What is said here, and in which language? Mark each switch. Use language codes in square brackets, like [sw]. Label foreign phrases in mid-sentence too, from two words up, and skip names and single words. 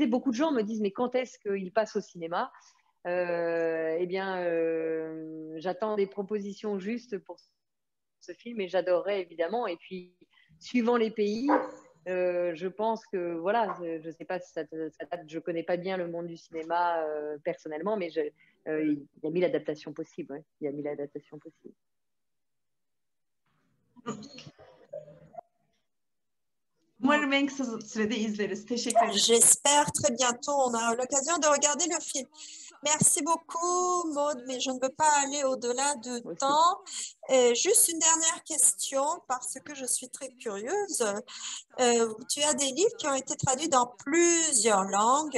[fr] Beaucoup de gens me disent, mais quand est-ce qu'il passe au cinéma? Eh bien, j'attends des propositions justes pour ce film et j'adorerais évidemment. Et puis, suivant les pays, je pense que, voilà, je ne sais pas si ça date, je ne connais pas bien le monde du cinéma personnellement, mais il y a 1000 adaptations possibles. Ouais. Il y a 1000 adaptations possibles. [tr] Umarım en kısa sürede izleriz. Teşekkür ederim. [fr] J'espère très bientôt, on aura l'occasion de regarder le film. Merci beaucoup, Maud, mais je ne veux pas aller au-delà du temps. Juste une dernière question, parce que je suis très curieuse. Tu as des livres qui ont été traduits dans plusieurs langues.